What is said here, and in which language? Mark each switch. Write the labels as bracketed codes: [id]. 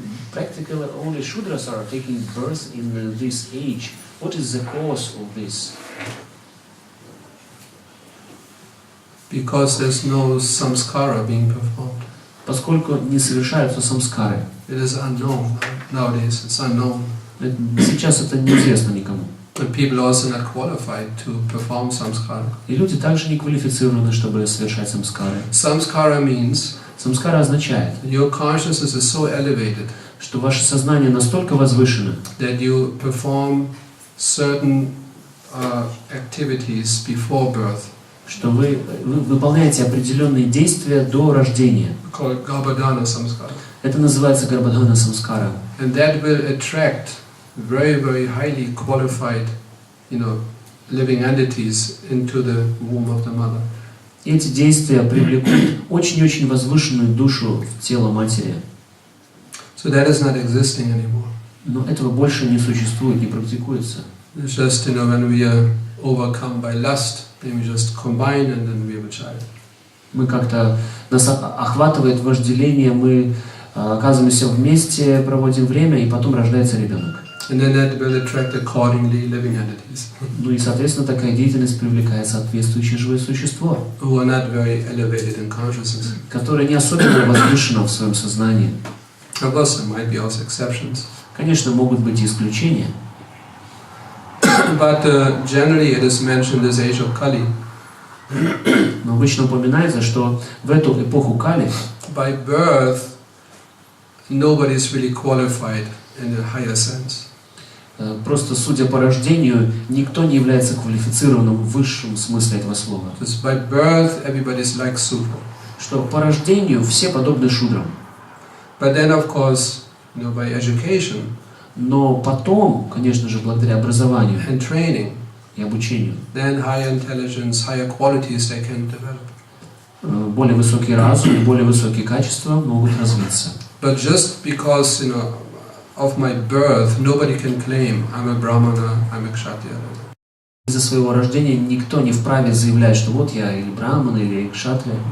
[en] Practically, only Shudras are taking birth in this age. What is the cause of this? Because there's no samskara being performed. [ru] Поскольку не совершаются самскары. [en] It is unknown nowadays. It's unknown. [ru] Сейчас это неизвестно никому. [en] And people are also not qualified to perform samskara. [ru] И люди также не квалифицированы, чтобы совершать самскары. [en] Samskara means [ru] Самскара означает, [en] your consciousness is so elevated [ru] что ваше сознание настолько возвышено, [en] that you perform certain activities before birth, [ru] что вы выполняете определенные действия до рождения. [en] called Garbhadana samskara. [ru] Это называется Гарбадхана самскара. [en] And that will attract very, very highly qualified, living entities into the womb of the mother. [ru] Эти действия привлекут очень-очень возвышенную душу в тело матери. [en] So that is not existing anymore. [ru] Но этого больше не существует, не практикуется. [en] It's just, when we are overcome by lust, then we just combine and then we have a child. [ru] Мы как-то, нас охватывает вожделение, мы оказываемся вместе, проводим время, и потом рождается ребенок. [en] And then that will attract accordingly living entities [ru] Ну и, соответственно, такая деятельность привлекает соответствующее живое существо, [en] who are not very elevated in consciousness. [ru] которое не особенно возвышено в своем сознании. [en] Of course, there might be also exceptions. [ru] Конечно, могут быть и исключения. [en] But generally it is mentioned this age of Kali. [ru] Но обычно упоминается, что в эту эпоху Кали [en] By birth, nobody is really qualified in a higher sense. [ru] просто, судя по рождению, никто не является квалифицированным в высшем смысле этого слова. [en] Because by birth, everybody is like Sudra. [ru] Что по рождению все подобны шудрам. [en] But then, of course, by education [ru] Но потом, конечно же, благодаря образованию [en] and training, [ru] и обучению, [en] then higher intelligence, higher qualities they can develop. [ru] более высокий разум и более высокие качества могут развиться. [en] But just because, of my birth, nobody can claim I'm a Brahmana, I'm a Kshatriya. [ru] Из-за своего рождения никто не вправе заявлять, что вот я или браман, или кшатрия.